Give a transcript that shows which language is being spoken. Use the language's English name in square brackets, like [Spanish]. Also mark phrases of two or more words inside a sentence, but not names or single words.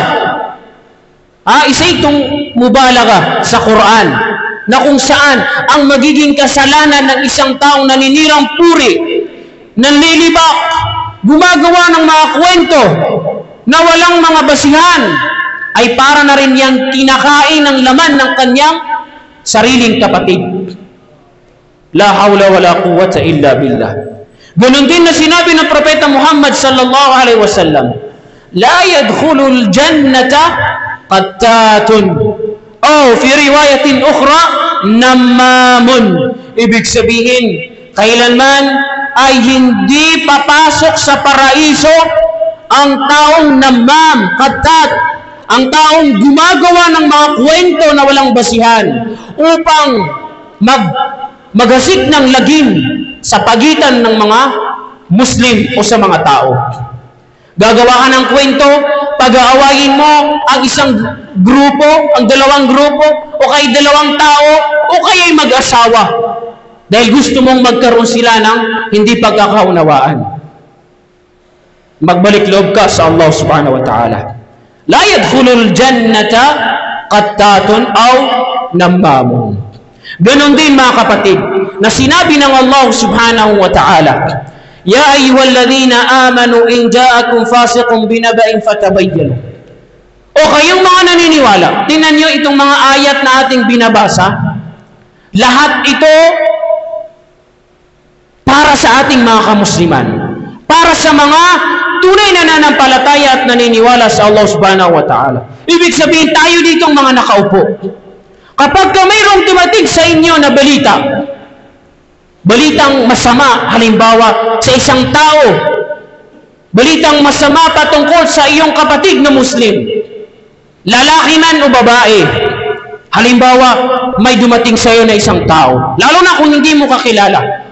[Filipino] Isa itong mubalaga sa Quran na kung saan ang magiging kasalanan ng isang taong naninirang puri, nanlilibak, gumagawa ng mga kwento na walang mga basihan, ay para na rin yang kinakain ng laman ng kanyang sariling kapatid. [Arabic] لا حول ولا قوة إلا بالله. [Filipino] Ganun din na sinabi ng Propeta Muhammad [Arabic] صلى الله عليه وسلم، لا يدخل الجنة قتات، أو في رواية أخرى، نمام. [Filipino] Ibig sabihin, kailanman ay hindi papasok sa paraiso ang taong [Arabic] نمام، قتات, [Filipino] ang taong gumagawa ng mga kwento na walang basihan upang maghasik ng lagim sa pagitan ng mga Muslim o sa mga tao. Gagawa ka ng kwento, pag-aawayin mo ang isang grupo, ang dalawang grupo, o kay dalawang tao, o kaya'y mag-asawa. Dahil gusto mong magkaroon sila ng hindi pagkakaunawaan. Magbalik loob ka sa Allah [Arabic] سبحانه وتعالى. لا يدخل الجنة قتات أو نمام. [Filipino] Ganon din mga kapatid, na sinabi ng Allah [Arabic] سبحانه وتعالى, يا أيها الذين آمنوا إن جاءكم فاسق بنبإ فتبينوا. [Filipino] O kayong mga naniniwala, tingnan nyo itong mga ayat na ating binabasa, lahat ito para sa ating mga kamusliman, para sa mga tunay na nananampalataya at naniniwala sa Allah [Arabic] سبحانه وتعالى. [Filipino] Ibig sabihin, tayo ditong mga nakaupo, kapag mayroong dumating sa inyo na balitang masama, halimbawa sa isang tao, balitang masama patungkol sa iyong kapatid na Muslim, lalaki man o babae, halimbawa may dumating sa iyo na isang tao, lalo na kung hindi mo kakilala.